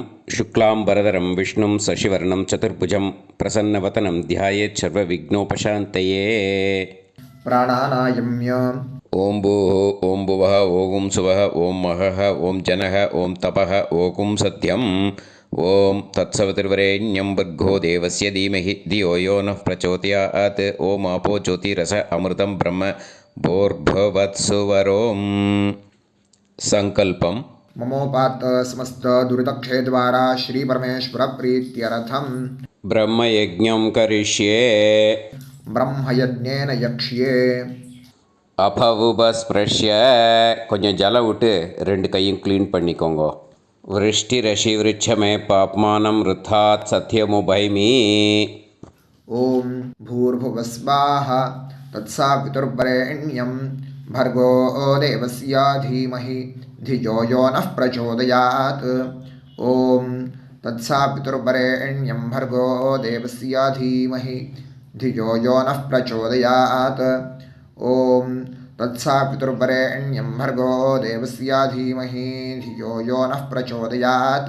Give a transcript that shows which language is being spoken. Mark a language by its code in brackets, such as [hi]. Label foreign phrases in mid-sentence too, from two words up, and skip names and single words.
[sa] शुक्लाम्बरधरं विष्णुं शशिवर्णं चतुर्भुजम् प्रसन्नवदनं ध्यायेत् सर्व विघ्नोपशान्तये. பிராணாநாயம்ய ओम् भूः ओम् भुवः ओं सुवः ओम् महः ओम् जनः ओम् तपः ओं सत्यम्. ओम् तत्सवितुर्वरेण्यम् भर्गो देवस्य धीमहि धियो यो नः प्रचोदयात्. ओम् आपो ज्योतिरस अमृतं ब्रह्म भूर्भुवत्सुवरोम्. சங்கல்பம். ममोपात्त समस्त दुरितक्षयद्वारा श्री परमेश्वर प्रीत्यर्थम् ब्रह्म यज्ञं करिष्ये. ब्रह्मयज्ञेन यक्ष्ये. அபவுபஸ்பிரஷ்ய. [ta] கொஞ்சம் ஜலம் விட்டு 2 கையும் க்ளீன் பண்ணிக்கோங்க. [sa] वृष्टि रसि वृश्चमे पाप्मानम् ऋतात् सत्यमुपैमि. ओम् भूर्भुवस्स्वः तत्सवितुर्वरेण्यम् भर्गो देवस्य धीमहि धियो यो नः प्रचोदयात्. ॐ तत्सवितुर्वरेण्यं भर्गो देवस्य धीमहि धियो यो नः प्रचोदयात्. ॐ तत्सवितुर्वरेण्यं भर्गो देवस्य धीमहि धियो यो नः प्रचोदयात्.